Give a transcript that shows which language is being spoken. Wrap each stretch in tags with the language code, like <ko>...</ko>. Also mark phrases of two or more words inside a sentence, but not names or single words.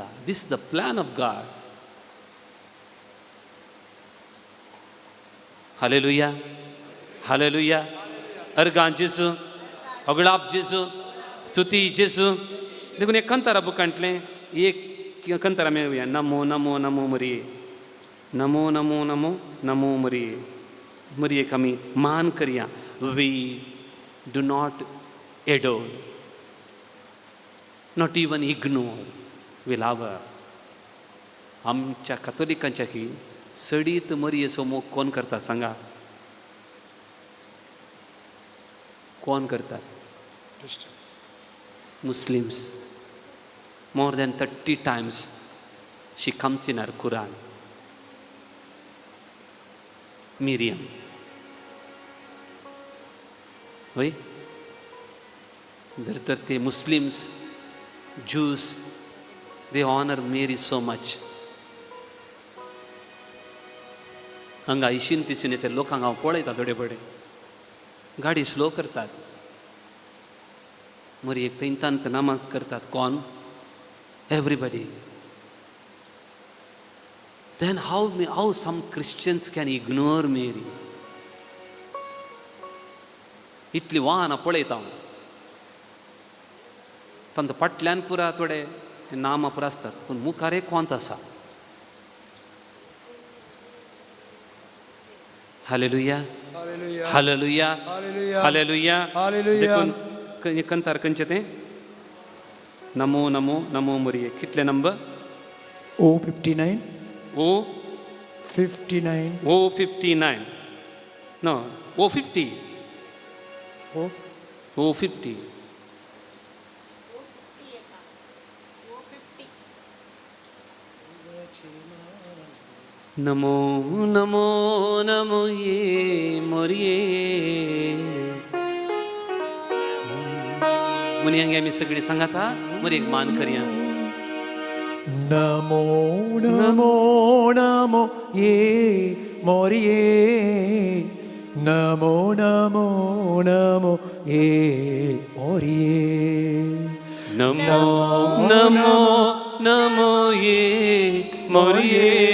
<en>This is the plan of God. Hallelujah hallelujah.</en> <kok>अर्गां जेसू अगळाप जेसू स्तुती जेसू. देखून एक कंतारा बुकांतलें एक कंतारा मेळुया. नमो नमो नमो मरिये, नमो नमो नमो नमो मरिये. मरियेक आमी मान करया.</kok> <en>We do not adore, not even ignore, we love her.</en> <kok>आमच्या कातोलिकांच्या की सडीत मरियेचो मोग कोण करता सांगा? कोण करतात?</kok> <en>Muslims. More than 30 times she comes in our Quran. Miriam.</en> <kok>होय? जर तर ते</kok> <en>Muslims, Jews, they honor Mary so much.</en> <kok>हांगा इशीन तिशीन येते लोकांक हांव पळयता थोडे पडे गाडी स्लो करतात. मरी एक तंत नमाज करतात. कोण?</kok> <en>Everybody. Then how some Christians can ignore Mary?</en> <kok>इतली वाहनां पळयता हांव. तांच्या फाटल्यान पुरा थोडे नामां पुरा आसतात पूण मुखार एक कोंत आसा. हालेलुया हालेलुया हालेलुया. देखून कंतार खंयचें तें? नमो नमो नमो मरिये. कितले नंबर? O59. O59. 59. O59. No, O50. O O50. नमो नमो नमो ये मोरिये. मुनी हांगे आमी सगळीं सांगात हा. मरी एक मान करया. नमो नमो नमो ये मोरिये. नमो नमो नमो ये मोरिये. नमो नमो नमो ये मोरिये.</kok>